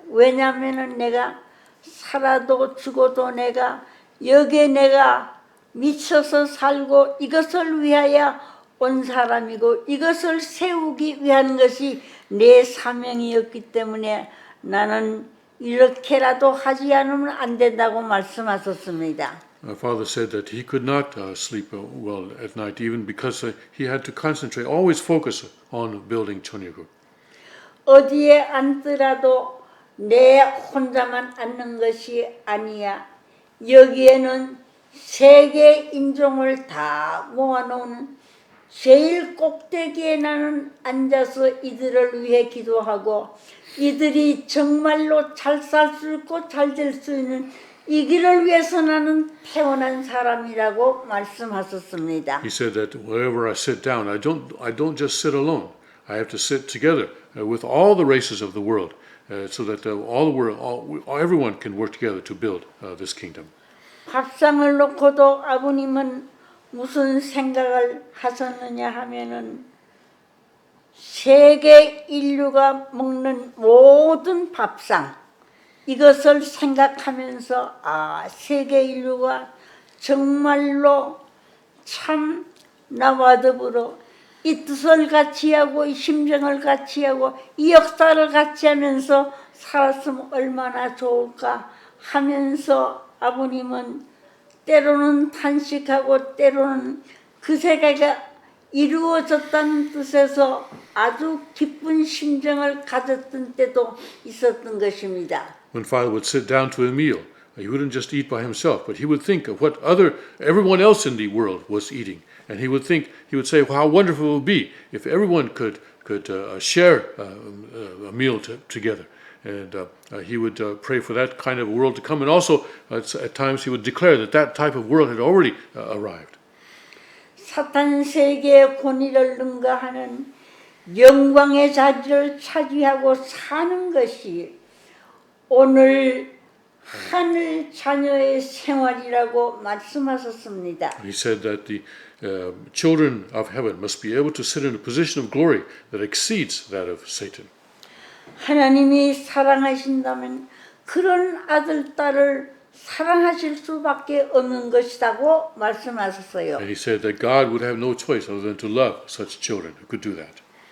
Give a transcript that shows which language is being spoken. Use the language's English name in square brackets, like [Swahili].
[Korean] 왜냐하면은 내가 살아도 죽어도 내가 여기에 내가 미쳐서 살고 이것을 위하여 온 사람이고 이것을 세우기 위한 것이 내 사명이었기 때문에 나는 이렇게라도 하지 않으면 안 된다고 말씀하셨습니다. [English] My father said that he could not sleep well at night, even because he had to concentrate, always focus on building Cheonryuk. [Korean] 어디에 앉더라도 내 혼자만 앉는 것이 아니야. 여기에는 세계 인종을 다 모아놓은 제일 꼭대기에 나는 앉아서 이들을 위해 기도하고 이들이 정말로 잘 살 수 있고 잘 될 수 있는 이 길을 위해서 나는 태어난 사람이라고 말씀하셨습니다. [English] He said that wherever I sit down, I don't just sit alone. I have to sit together with all the races of the world, so that everyone can work together to build this kingdom. [Korean] 밥상을 놓고도 아버님은 무슨 생각을 하셨느냐 하면은 세계 인류가 먹는 모든 밥상 이것을 생각하면서 세계 인류가 정말로 참 나와 더불어 이 뜻을 같이 하고 이 심정을 같이 하고 이 역사를 같이 하면서 살았으면 얼마나 좋을까 하면서 아버님은 때로는 탄식하고 때로는 그 세계가 이루어졌다는 뜻에서 아주 기쁜 심정을 가졌던 때도 있었던 것입니다. [English] When Father would sit down to a meal, he wouldn't just eat by himself, but he would think of what everyone else in the world was eating, and he would say how wonderful it would be if everyone could share a meal together. And he would pray for that kind of world to come. And also, at times, he would declare that type of world had already arrived. [Korean] 사탄 세계의 권위를 능가하는 영광의 자리를 차지하고 사는 것이 오늘 하늘 자녀의 생활이라고 말씀하셨습니다. [English] He said that the children of heaven must be able to sit in a position of glory that exceeds that of Satan. [Korean] 하나님이 사랑하신다면 그런 아들, 딸을 사랑하실 수밖에 없는 것이라고 말씀하셨어요. [English] And he said that God would have no choice other than to love such children who could do that.